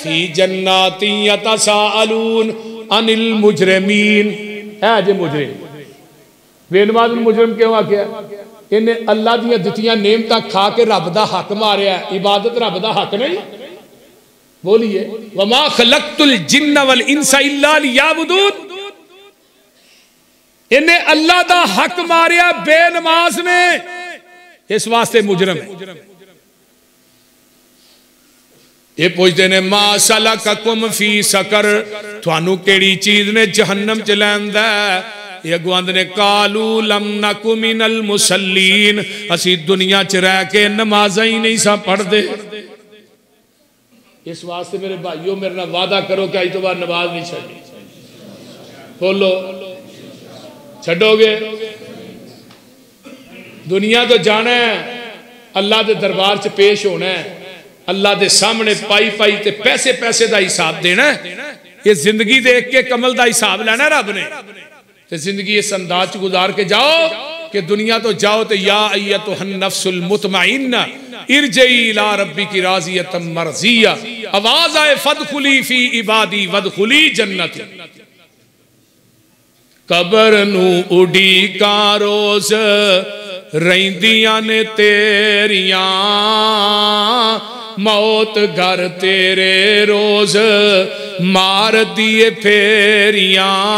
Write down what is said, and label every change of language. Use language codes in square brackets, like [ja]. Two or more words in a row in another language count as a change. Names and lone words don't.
[ar] في جنات يتساءلون عن المجرمين. [pa] ہے جے مجرم، بے نماز مجرم کیوں آکھیا? انہیں اللہ دیاں دتیاں نعمتاں کھا کے رب دا حق ماریا. عبادت رب دا حق نہیں۔ بولیے [ar] وما خلقت الجن و الإنس إلا ليعبدون. [pa] انہیں اللہ دا حق ماریا بے نماز نے، اس واسطے مجرم ہے. یہ پوچھتے نے [ar] ما سلككم في سقر, [pa] تھانوں کیہڑی چیز نے جہنم چ لیندا? یہ اگوآند نے [ar] قالوا لم نك من المصلين, [pa] اسی دنیا چ رہ کے نمازاں ہی نہیں سا پڑھدے. اس واسطے میرے بھائیو میرے نال وعدہ کرو کہ اج توں بعد نماز نہیں چھڈنی. بولو چھڈوگے? دنیا توں جانا ہے، اللہ کے دربار چ پیش ہونا ہے، اللہ کے سامنے پائی پائی تے پیسے پیسے کا حساب دینا ہے. یہ زندگی دیکھ کے کمل کا حساب لینا رب نے، تو زندگی اس انداز گزار کے جاؤ کہ دنیا توں جاؤ تو [ar] يا أيتها النفس المطمئنة ارجعي إلى ربك راضية مرضية, [pa] آواز آئے [ar] فادخلي في عبادي وادخلي جنتي. [pa] قبر نوں اڈیکا روز رہندیاں نے تیریاں، موت گھر تیرے روز مار دیے پھیریاں.